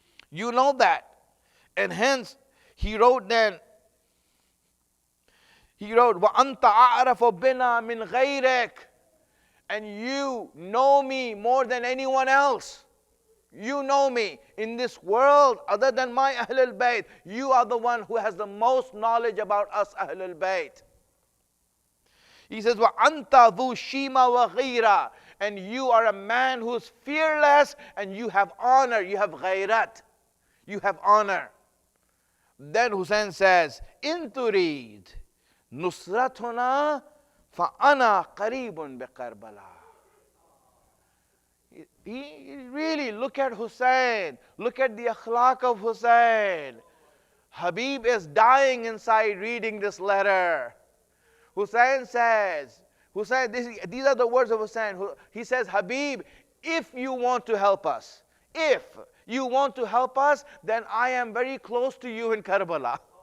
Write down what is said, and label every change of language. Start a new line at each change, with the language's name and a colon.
English: You know that. And hence, he wrote then,
Arabic: وَأَنْتَ أَعْرَفُ بِنَا مِنْ غَيْرِكَ.
English: And you know me more than anyone else. You know me in this world other than my Ahlul Bayt. You are the one who has the most knowledge about us Ahlul Bayt. He says,
Arabic: وَأَنْتَ ذُو شِيمَ وَغِيرَةٍ.
English: And you are a man who is fearless and you have honor, you have ghayrat. You have honor. Then Hussein says,
Arabic: إِن تُرِيد نُصْرَتُنَا فَأَنَا قَرِيبٌ بِقَرْبَلَا.
English: Really, look at Hussein. Look at the akhlaq of Hussein. Habib is dying inside reading this letter. Hussein says, these are the words of Hussein. He says, Habib, if you want to help us, if you want to help us, then I am very close to you in Karbala.